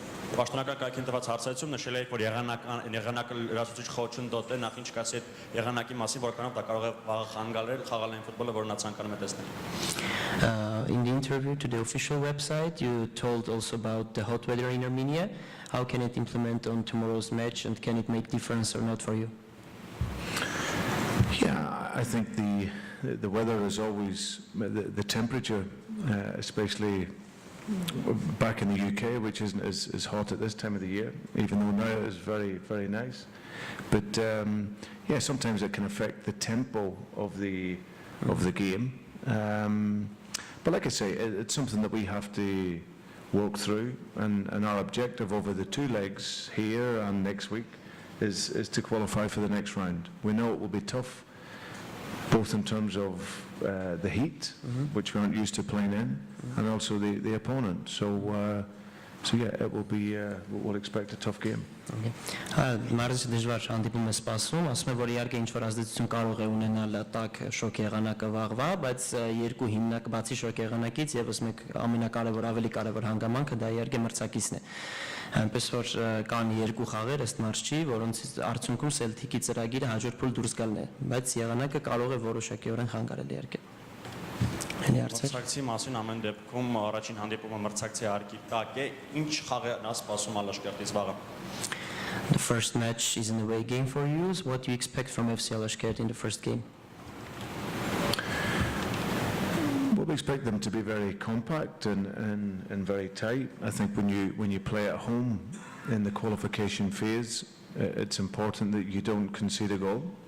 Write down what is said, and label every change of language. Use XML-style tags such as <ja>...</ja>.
<hy>Պաշտոնական կայքին տված հարցայցում նշել եք, որ եղանակը լրացուցիչ խոչընդոտ է, նախ ինչ կասի այդ եղանակի մասին, որքանով դա կարող է վաղը խանգարել խաղալային ֆուտբոլը, որը նա ցանկանում է տեսնել։</hy> <en>In the interview to the official website, you told also about the hot weather in Armenia. How can it implement on tomorrow's match, and can it make difference or not for you? Yeah, I think the weather is always the temperature, especially back in the UK, which isn't as hot at this time of the year, even though now it is very, very nice. But sometimes it can affect the tempo of the game. But like I say, it's something that we have to work through, and our objective over the 2 legs here and next week is to qualify for the next round. We know it will be tough, both in terms of the heat, which we aren't used to playing in, and also the opponent. So it will be. We'll expect a tough game.</en> <hy>Մարզիչը դժվար հանդիպում է սպասում, ասում է, որ իհարկե ինչ-որ ազդեցություն կարող է ունենալ տաք շոկ եղանակը վաղվա, բայց երկու հիմնակ բացի շոկ եղանակից եւս մեկ ամենակարևոր, ավելի կարևոր հանգամանքը դա իհարկե մրցակիցն է։ Այնպես որ կան 2 խաղեր ըստ մարզչի, որոնց արդյունքում Celtic-ի ծրագիրը հաջորդ փուլ դուրս գալն է, բայց եղանակը կարող է որոշակիորեն խանգարել իհարկե։ Մրցակցի մասին ամեն դեպքում առաջին հանդիպումը մրցակցի հարկի տակ է, ինչ խաղ է նա սպասում Ալաշկերտից վաղը։</hy> <en>The first match is an away game for you. So what do you expect from FC Ալաշկերտի in the first game? Well, we expect them to be very compact and very tight. I think when you play at home in the qualification phase, it's important that you don't concede a goal.</en>